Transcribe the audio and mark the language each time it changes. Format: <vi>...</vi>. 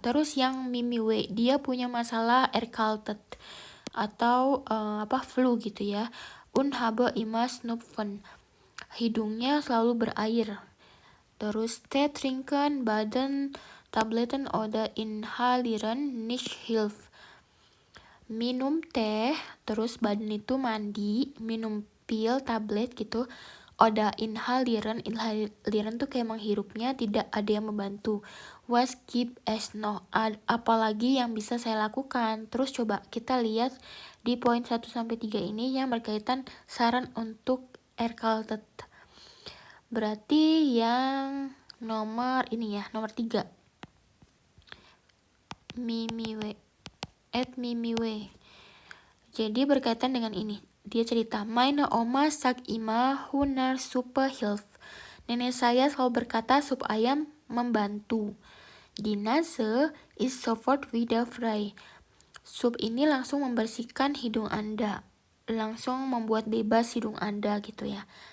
<id>Terus yang Mimi W, dia punya masalah erkältet atau flu gitu ya.</id> <de>Und habe immer Schnupfen.</de> <id>Hidungnya selalu berair.</id> <de>Terus Tee trinken, baden, Tabletten oder inhalieren nicht hilft.</de> <id>Minum teh, terus badan itu mandi, minum pil, tablet gitu. Oder inhalieren tuh kayak menghirupnya, tidak ada yang membantu.</id> <de>Was gibt es noch?</de> <id>Apalagi yang bisa saya lakukan? Terus coba kita lihat di poin 1-3 ini yang berkaitan saran untuk erkältet. Berarti yang nomor ini ya, nomor 3. Mimi W. Jadi berkaitan dengan ini. Dia cerita,</id> <de>meine Oma sagt immer Hühnersuppe hilft.</de> <id>Nenek saya selalu berkata sup ayam membantu.</id> <de>Die Nase ist sofort wieder frei.</de> <id>Sup ini langsung membersihkan hidung Anda. Langsung membuat bebas hidung Anda gitu ya.</id>